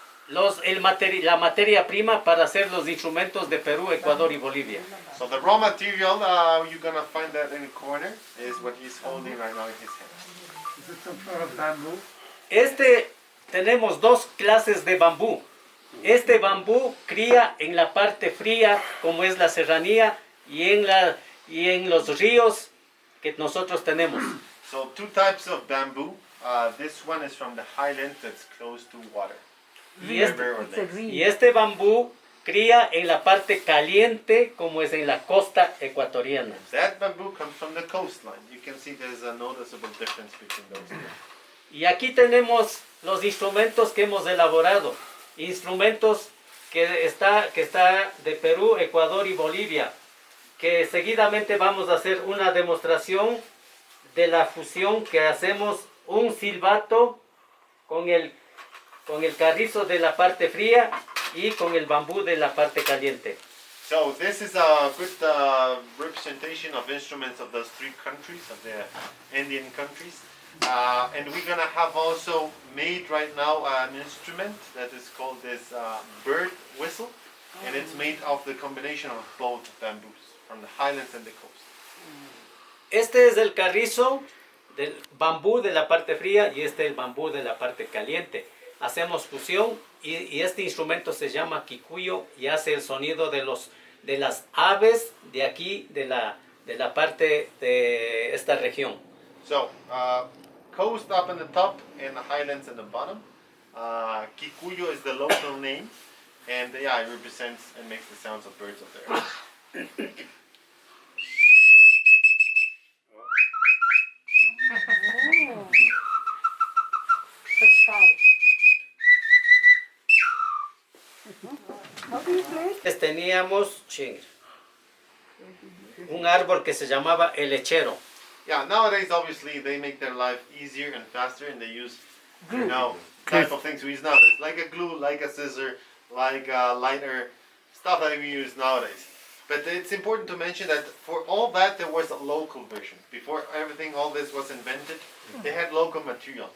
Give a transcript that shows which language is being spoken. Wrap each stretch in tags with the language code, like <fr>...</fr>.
<es>La materia prima para hacer los instrumentos de Perú, Ecuador y Bolivia.</es> <en>So the raw material, you're gonna find that in the corner, is what he's holding right now in his hand.</en> <es>Tenemos dos clases de bambú. Este bambú cría en la parte fría, como es la serranía, y en los ríos que nosotros tenemos.</es> <en>So two types of bamboo. This one is from the highlands that's close to water.</en> <es>Y</es> <en>River or lake.</en> <es>Y este bambú cría en la parte caliente, como es en la costa ecuatoriana.</es> <en>That bamboo comes from the coastline. You can see there's a noticeable difference between those two.</en> <es>Y aquí tenemos los instrumentos que hemos elaborado. Instrumentos que está de Perú, Ecuador y Bolivia. Que seguidamente vamos a hacer una demostración de la fusión que hacemos un silbato con el carrizo de la parte fría y con el bambú de la parte caliente.</es> <en>So this is a good representation of instruments of those three countries, of the Indian countries. And we're going to have also made right now an instrument that is called this bird whistle. And it's made of the combination of both bamboos, from the highlands and the coast.</en> <es>Este es el carrizo del bambú de la parte fría y este el bambú de la parte caliente. Hacemos fusión y este instrumento se llama kikuyo y hace el sonido de las aves de aquí, de la parte de esta región.</es> <en>So, coast up in the top and the highlands in the bottom. Kikuyo is the local name, and yeah, it represents and makes the sounds of birds up there.</en> <es>Teníamos un árbol que se llamaba el lechero.</es> <en>Yeah, nowadays obviously they make their life easier and faster, and they use type of things we use nowadays, like a glue, like a scissor, like a lighter, stuff that we use nowadays. But it's important to mention that for all that there was a local version. Before everything, all this was invented, they had local material.</en>